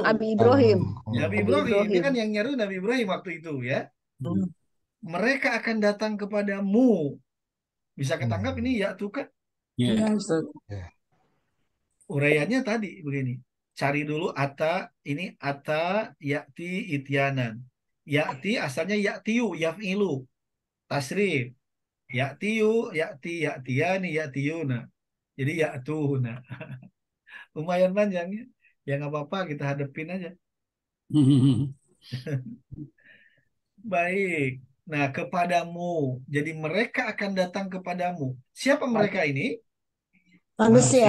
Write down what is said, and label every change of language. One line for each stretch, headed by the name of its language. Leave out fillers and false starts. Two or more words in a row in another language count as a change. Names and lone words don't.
Indonesian: Nabi Ibrahim. Nabi Nabi Ibrahim. Ini Ibrahim. kan yang nyeru Nabi Ibrahim waktu itu ya. Mereka akan datang kepadamu. Bisa ketangkap ini ya tuka? Ya. Iya, Ustaz. Uraiannya tadi begini. Cari dulu ini
Arabic: أتى يأتي إتيانا.
Indonesian: Yakti asalnya
Arabic: يأتي، يفعل.
Indonesian: Tasrif.
Arabic: يأتي، يأتي، يأتيان، يأتون.
Indonesian: Jadi yaktuna. Lumayan panjang ya. Ya nggak apa-apa, kita hadepin aja. Baik. Nah, kepadamu. Jadi mereka akan datang kepadamu. Siapa mereka ini? Manusia.